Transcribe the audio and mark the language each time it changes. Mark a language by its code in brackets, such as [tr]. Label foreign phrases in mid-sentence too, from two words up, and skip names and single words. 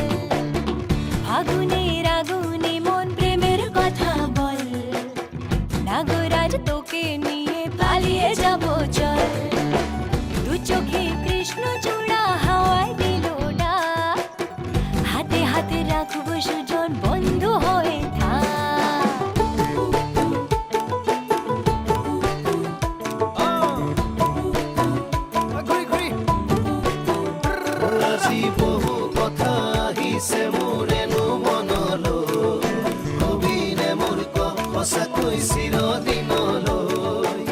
[bn] আগুনের আগুনে মন প্রেমের কথা বল। নাগরাজ তোকে নিয়ে পালিয়ে যাব চল। দু চোখে কৃষ্ণ চূড়া হাওয়ায় দিল ডাক। হাতে হাতে রাখবো সুজন বন্ধু হয়ে থাক। [as] ঘূৰি ঘূৰি আজি বহু কথা আহিছে মোৰেনো মনলৈ। কবিনে মোৰ সঁচাকৈ চিৰদিনলৈ।